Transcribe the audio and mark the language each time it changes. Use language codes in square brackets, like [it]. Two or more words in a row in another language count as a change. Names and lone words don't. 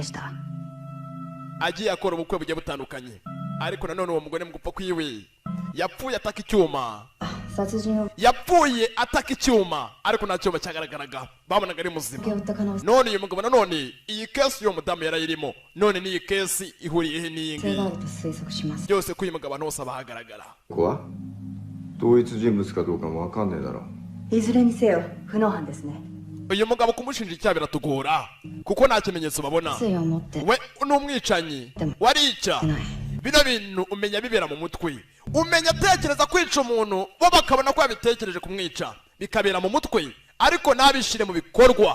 [rw] Agiye akora ubukwe bugiye butandukanye, ariko nanone uwo mugore mu gupfa kwiwe yapfuye ataka icyuma. Yapfuye ataka icyuma, ariko nta cyuma cyagaragaraga, babonaga ari muzima. None uyu mugabo nanone iyi kesi y'uwo mudamu yarayirimo, none n'iyi kesi ihuriyehe n'iyi ngiyi byose ko uyu mugabo abantu bose abahagaragara. [ja] 同一人物かどうかもわかんねえだろ。いずれにせよ不能犯ですね。 [rw] uyu mugabo kumushinja icyaha biratugora kuko nta kimenyetso babona. We n'umwicanyi warica. Bino bintu umenya bibera mu mutwe, umenya atekereza kwica umuntu bo bakabona ko yabitekereje kumwica, bikabera mu mutwe ariko ntabishire mu bikorwa.